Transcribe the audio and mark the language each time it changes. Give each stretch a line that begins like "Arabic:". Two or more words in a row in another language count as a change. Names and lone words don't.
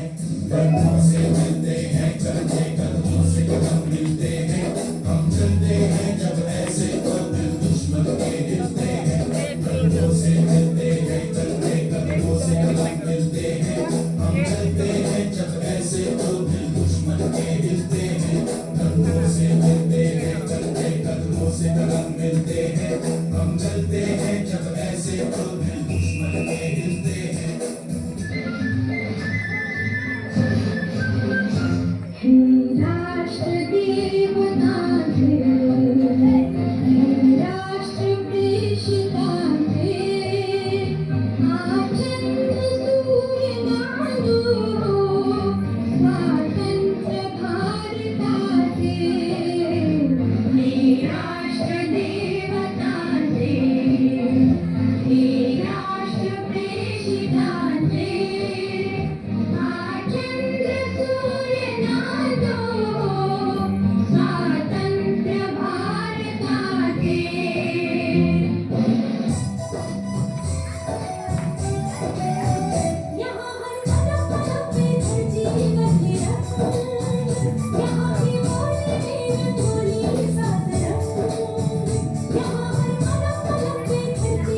Hindi: कंधों से मिलते हैं कंधे कदमों से कदम मिलते हैं हम चलते हैं जब ऐसे तो दिल दुश्मन के हिलते हैं कंधों से मिलते हैं कंधे कदमों से कदम मिलते हैं हम चलते हैं जब ऐसे तो दिल दुश्मन के हिलते हैं कंधों से मिलते हैं कंधे कदमों से कदम मिलते हैं हम चलते हैं जब ऐसे तो दिल दुश्मन के हिलते हैं
Marathi: हे राष्ट्रदेव नाथे हे राष्ट्रप्रेषिताथे आचन्द्र सूर्य नादो स्वातंत्र्य भारताचे हे राष्ट्रदेव नाथे हे राष्ट्रप्रेषिताचे आचन्द्र सूर्य नादो स्वातंत्र्य भारताचे
Hindi: यहाँ हर कदम कदम पे धरती बदले रंग यहाँ की बोली में बोली साथ रंग यहाँ हर कदम कदम पे धरती